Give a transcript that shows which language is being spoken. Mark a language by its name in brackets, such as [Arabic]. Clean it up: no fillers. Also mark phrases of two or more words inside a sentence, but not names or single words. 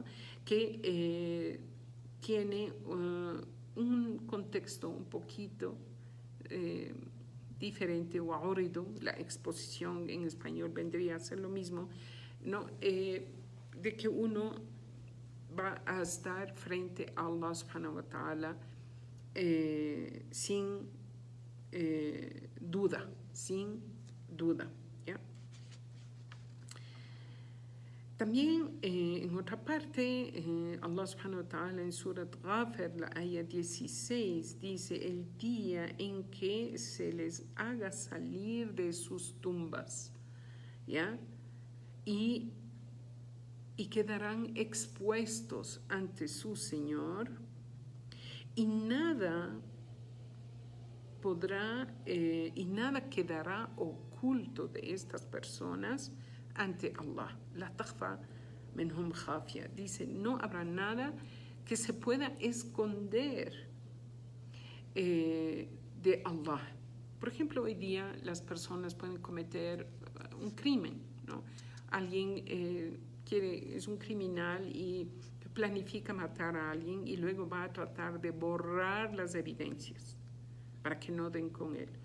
[Spanish] Que tiene un contexto un poquito diferente, wa'uridu, la exposición en español vendría a ser lo mismo, ¿no? De que uno va a estar frente a Allah [Arabic] سبحانه وتعالى [Spanish] sin duda, ¿ya? También en otra parte, Allah [Arabic] سبحانه وتعالى [Spanish] en Surat Ghafir, la ayah 16, dice: el día en que se les haga salir de sus tumbas, ¿ya? Y quedarán expuestos ante su Señor, y nada quedará oculto de estas personas ante Allah. [Arabic] لا تخفى منهم خافية. [Spanish] Dice, no habrá nada que se pueda esconder de Allah. Por ejemplo, hoy día las personas pueden cometer un crimen, ¿no? Alguien es un criminal y planifica matar a alguien y luego va a tratar de borrar las evidencias para que no den con él.